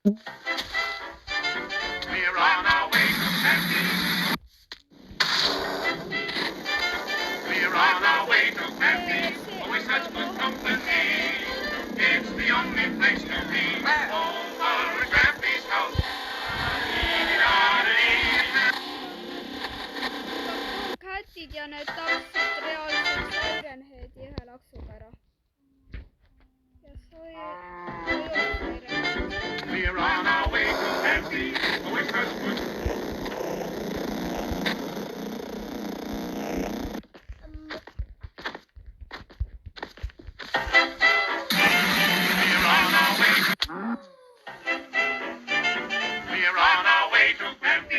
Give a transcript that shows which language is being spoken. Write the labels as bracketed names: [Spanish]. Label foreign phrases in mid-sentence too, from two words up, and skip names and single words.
[English] We're on our way to Candy. We're on our way to Candy. Always such good company. It's the only place to be. Over Grampy's house. [Estonian] Kätid ja need tapsid reaalselt Sirenheadi ühe laksuga ära. Ja sai Sirenhead. [English] We're on our way to Candy. Always such good. We're on our way. We're on our way to Candy.